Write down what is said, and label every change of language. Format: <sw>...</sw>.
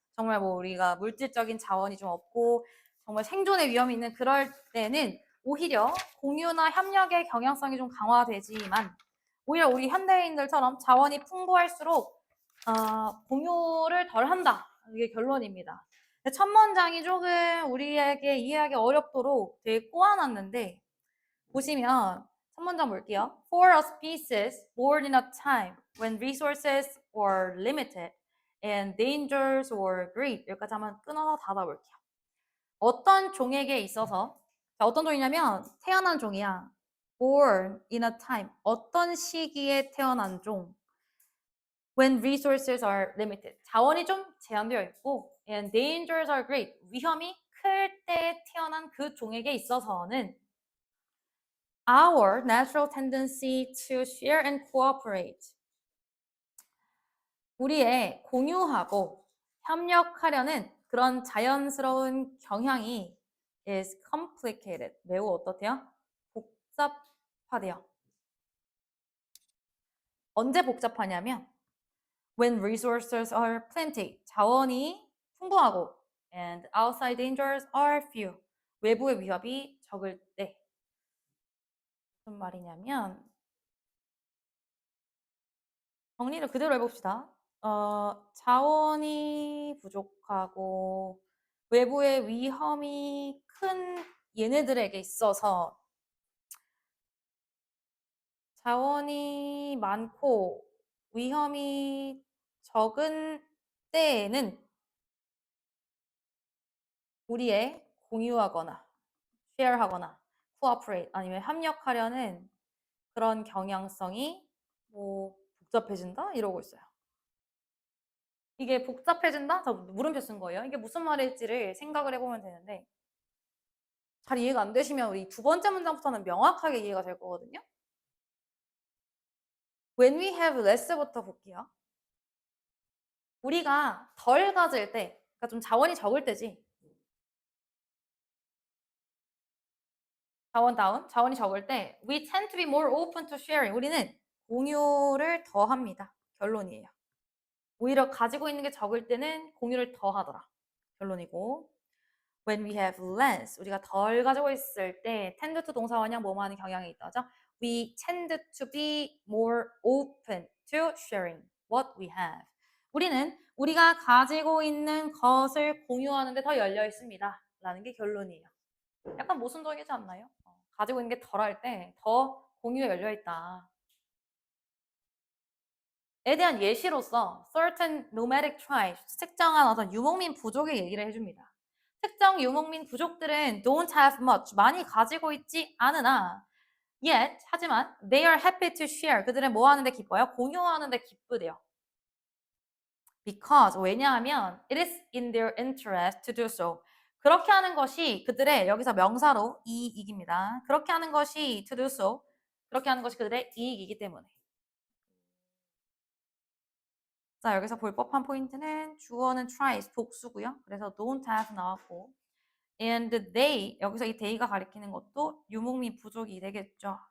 <ko>정말 뭐 우리가 물질적인 자원이 좀 없고, 정말 생존의 위험이 있는 그럴 때는 오히려 공유나 협력의 경향성이 좀 강화되지만, 오히려 우리 현대인들처럼 자원이 풍부할수록, 공유를 덜 한다. 이게 결론입니다. 첫 문장이 조금 우리에게 이해하기 어렵도록 되게 꼬아놨는데, 보시면 첫 문장 볼게요.</ko> <en>For a species born in a time when resources were limited and dangers were great.</en> <ko>여기까지 한번 끊어서 닫아볼게요. 어떤 종에게 있어서, 자, 어떤 종이냐면 태어난 종이야.</ko> <en>Born in a time.</en> <ko>어떤 시기에 태어난 종.</ko> <en>When resources are limited.</en> <ko>자원이 좀 제한되어 있고</ko> <en>and dangers are great.</en> <ko>위험이 클 때 태어난 그 종에게 있어서는</ko> <en>our natural tendency to share and cooperate.</en> <ko>우리의 공유하고 협력하려는 그런 자연스러운 경향이 is complicated. 매우 어떻대요? 복잡하대요. 언제 복잡하냐면</ko> <en>when resources are plenty.</en> <ko>자원이 풍부하고</ko> <en>and outside dangers are few.</en> <ko>외부의 위협이 적을 때. 무슨 말이냐면 정리를 그대로 해봅시다. 자원이 부족하고 외부의 위험이 큰 얘네들에게 있어서 자원이 많고 위험이 적은 때에는 우리의 공유하거나 share하거나 cooperate 아니면 협력하려는 그런 경향성이 뭐 복잡해진다 이러고 있어요. 이게 복잡해진다? 저 물음표 쓴 거예요. 이게 무슨 말일지를 생각을 해보면 되는데 잘 이해가 안 되시면 우리 두 번째 문장부터는 명확하게 이해가 될 거거든요.</ko> <en>When we have less부터 볼게요.</en> <ko>우리가 덜 가질 때, 그러니까 좀 자원이 적을 때지. 자원이 적을 때</ko> <en>we tend to be more open to sharing.</en> <ko>우리는 공유를 더 합니다. 결론이에요. 오히려 가지고 있는 게 적을 때는 공유를 더 하더라. 결론이고.</ko> <en>When we have less,</en> <ko>우리가 덜 가지고 있을 때 tend to 동사 원형 뭐뭐 하는 경향이 있다죠.</ko> <en>We tend to be more open to sharing what we have.</en> <ko>우리는 우리가 가지고 있는 것을 공유하는데 더 열려 있습니다. 라는 게 결론이에요. 약간 모순적이지 않나요? 가지고 있는 게 덜할 때 더 공유에 열려 있다. 에 대한 예시로서 certain nomadic tribes, 특정한 어떤 유목민 부족의 얘기를 해줍니다. 특정 유목민 부족들은</ko> <en>don't have much,</en> <ko>많이 가지고 있지 않으나 yet, 하지만</ko> <en>they are happy to share,</en> <ko>그들은 뭐 하는데 기뻐요? 공유하는데 기쁘대요.</ko> <en>Because, 왜냐하면 it is in their interest to do so.</en> <ko>그렇게 하는 것이 그들의, 여기서 명사로 이익입니다. 그렇게 하는 것이 to do so, 그렇게 하는 것이 그들의 이익이기 때문에. 자, 여기서 볼 법한 포인트는 주어는 tries, 복수고요. 그래서 don't have 나왔고 and they, 여기서 이 they가 가리키는 것도 유목민 부족이 되겠죠.</ko>